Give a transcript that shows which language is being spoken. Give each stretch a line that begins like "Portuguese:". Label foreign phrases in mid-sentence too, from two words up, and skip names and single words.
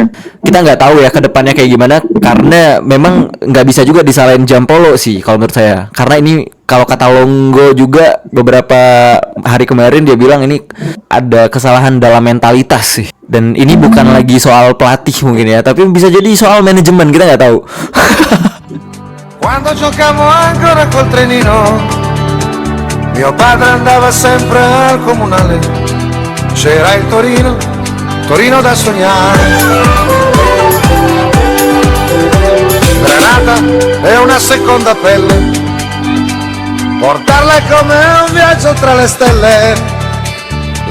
Indonesian: Kita nggak tahu ya ke depannya kayak gimana, karena memang nggak bisa juga disalahin Giampaolo sih kalau menurut saya. Karena ini kalau kata Longo juga beberapa hari kemarin dia bilang ini ada kesalahan dalam mentalitas sih. Dan ini bukan lagi soal pelatih mungkin ya, tapi bisa jadi soal manajemen, kita nggak tahu.
Italian: Quando giocavo ancora col trenino, mio padre andava sempre al comunale. C'era il Torino da sognare. Granata è una seconda pelle, portarla è come un viaggio tra le stelle.